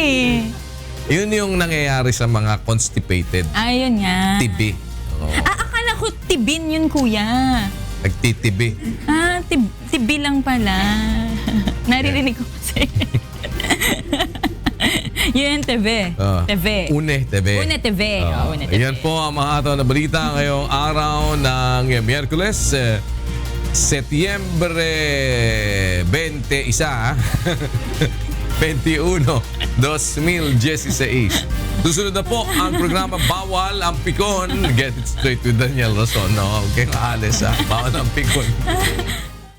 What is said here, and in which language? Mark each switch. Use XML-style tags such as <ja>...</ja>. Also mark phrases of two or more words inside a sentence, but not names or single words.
<tl>Yun yung nangyayari sa mga constipated. Ayun nga. TV. Akala ko tibin yun, Kuya. Nagtitibi. Tibi lang pala. Naririnig ko kasi. UNTV. TV.</tl> <fr>Une TV. Une TV. Une TV.</fr> <tl>Yan po ang mga hataw na balita ngayong araw ng Miyerkules, Setyembre 21, 2016. Susunod na po ang programa Bawal ang Pikon.</tl> <en>Get it straight with Daniel Rason. No? Okay,</en> <tl>maalis ha. Bawal ang Pikon.</tl>